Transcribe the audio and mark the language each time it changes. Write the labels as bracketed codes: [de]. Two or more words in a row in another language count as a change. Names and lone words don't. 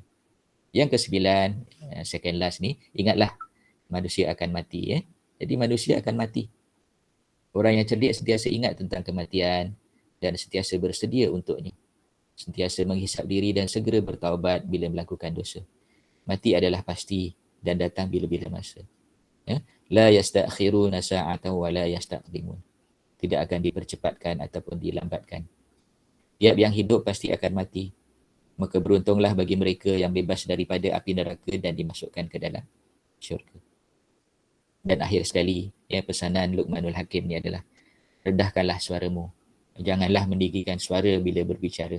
[ms] Yang ke-9, [en] second last [ms] ni, ingatlah manusia akan mati, ya. Jadi manusia akan mati. Orang yang cerdik sentiasa ingat tentang kematian dan sentiasa bersedia untuknya. Sentiasa menghisap diri dan segera bertaubat bila melakukan dosa. Mati adalah pasti dan datang bila-bila masa. Ya? [ar] لا يستأخرون ساعة ولا يستقدمون. [ms] Tidak akan dipercepatkan ataupun dilambatkan. Tiap yang hidup pasti akan mati. Maka beruntunglah bagi mereka yang bebas daripada api neraka dan dimasukkan ke dalam syurga. Dan akhir sekali, ya, pesanan Luqmanul Hakim ni adalah rendahkanlah suaramu Janganlah meninggikan suara bila berbicara.